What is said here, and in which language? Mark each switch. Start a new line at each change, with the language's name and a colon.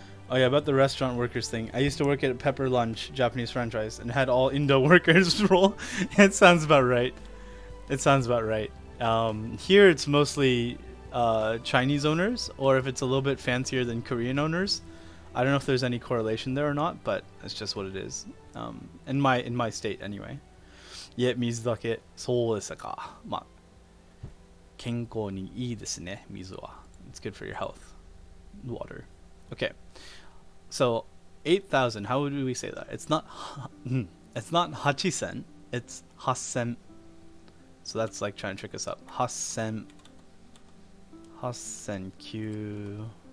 English: Oh yeah, about the restaurant workers thing. I used to work at Pepper Lunch, Japanese franchise, and had all Indo workers roll. It sounds about right. Here it's mostly Chinese owners, or if it's a little bit fancier than Korean owners. I don't know if there's any correlation there or not, but it's just what it is. In my state anyway.
Japanese: いえ、水だけ。そうですか。まあ、健康にいいですね、水は。
English: It's good for your health. Water. Okay. So 8,000. How would we say that? It's not 8,000. It's 8,000. So that's like trying to trick us up. 8,000. 8,000.